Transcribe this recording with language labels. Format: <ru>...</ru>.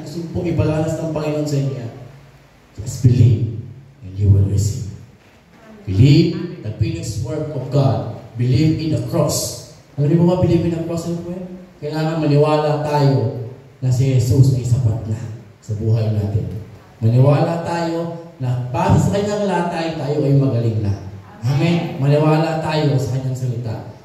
<tl>Gusto po iparanas ng Panginoon sa inyo.</tl> <en>Just believe and you will receive. Believe the finished work of God. Believe in the cross.</en> <tl>Alam niyo ba</tl> <en>believe in the cross?</en> <tl>Kailangan maniwala tayo na si Jesus ay sapat na sa buhay natin. Maniwala tayo na base sa kanyang latay, tayo ay magaling na. Amen? Maniwala tayo sa kanyang salita.</tl>